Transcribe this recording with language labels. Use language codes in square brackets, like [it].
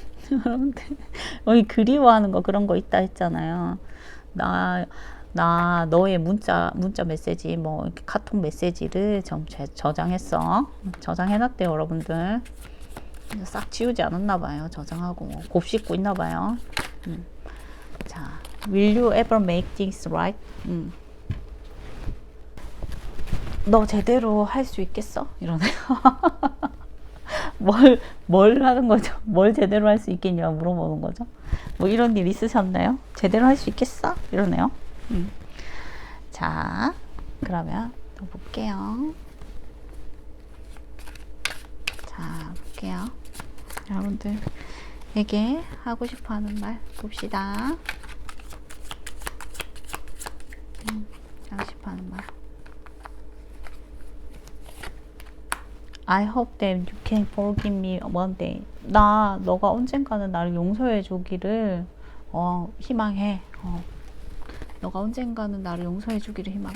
[ko] 여러분들 여기 그리워하는 거 그런 거 있다 했잖아요. 나 나 너의 문자 메시지, 뭐, 이렇게 카톡 메시지를 저장했어. 저장해놨대요, 여러분들. 싹 지우지 않았나 봐요. 저장하고 뭐 곱씹고 있나 봐요. [en] 자, will you ever make things right? [ko] 너 제대로 할 수 있겠어? 이러네요. 뭘 하는 거죠? 뭘 제대로 할 수 있겠냐 물어보는 거죠. 뭐 이런 일 있으셨나요? 제대로 할 수 있겠어? 이러네요. 자, 그러면 또 볼게요. 자, 볼게요. 여러분들에게 하고 싶어 하는 말 봅시다. 하고 싶어 하는 말. [en] I hope that you can forgive me one day. [ko] 너가 언젠가는 나를 용서해 주기를 희망해. 너가 언젠가는 나를 용서해 주기를 희망해.